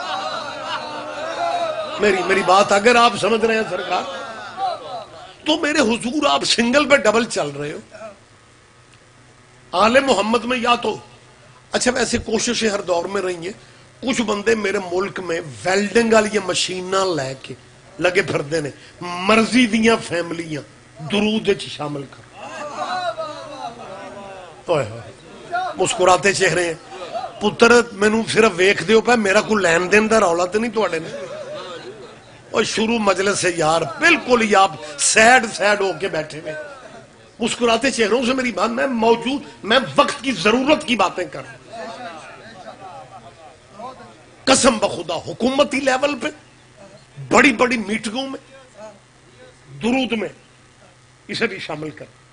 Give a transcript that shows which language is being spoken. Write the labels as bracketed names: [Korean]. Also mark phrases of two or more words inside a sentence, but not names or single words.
[Urdu] میری بات اگر آپ سمجھ رہے ہیں سرکار تو میرے حضور آپ سنگل پہ ڈبل چل رہے ہو. آل محمد میں یا تو اچھا ویسے کوششیں ہر دور میں رہی ہیں، کچھ بندے میرے ملک میں ویلڈنگ والی [Punjabi] مشیناں لے کے لگے پھردے نے مرضی دیاں فیملیاں درود وچ شامل کر. [Urdu] مسکراتے چہرے ہیں. [Punjabi] پتر مینوں صرف ویکھ دیو پہ میرا کوئی لین دین دا رولا تے نہیں تواڈے نے. [Urdu] اور شروع مجلس سے یار بالکل ہی آپ سیڈ ہو کے بیٹھے ہوئے مسکراتے چہروں سے میری بات، میں موجود، میں وقت کی ضرورت کی باتیں کر رہا ہوں. قسم بخدا حکومتی لیول پہ بڑی بڑی میٹنگوں میں درود میں اسے بھی شامل کر.